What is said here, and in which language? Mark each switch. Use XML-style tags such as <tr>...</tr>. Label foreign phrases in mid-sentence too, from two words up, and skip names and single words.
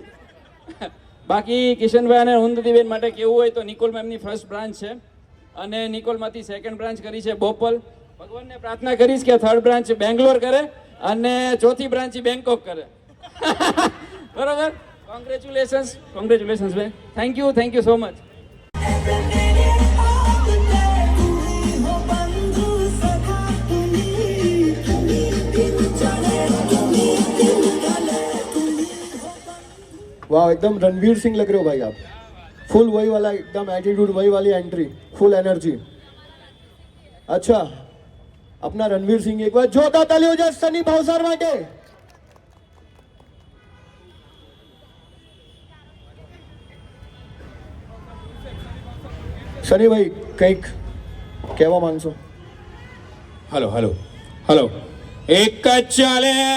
<gu>બાકી કિશનભાઈ અને ઉન્નતિબેન માટે કેવું હોય તો નિકોલમાં એમની</gu> <en>first branch</en> <gu>છે અને નિકોલમાંથી</gu> <en>second branch</en> <gu>કરી છે બોપલ. ભગવાનને પ્રાર્થના કરીશ કે</gu> <en>third branch</en> <gu>બેંગ્લોર કરે અને ચોથી બ્રાન્ચ બેંકોક કરે. બરોબર? કોંગ્રેચ્યુલેશન્સ ભાઈ.</gu> <en>thank you so much.</en> <hi>वाह, एकदम रणवीर सिंह लग रहे हो भाई आप. फुल वही वाला एकदम एटीट्यूड, वही वाली एंट्री,</hi> <en>full energy.</en> <hi>अच्छा, अपना रणवीर सिंह एक बार जोरदार ताली हो जाए सनी भावसार માટે.</hi> <gu>સની ભાઈ, કંઈક કહેવા માંગશો? હલો એક જ ચાલે.</gu>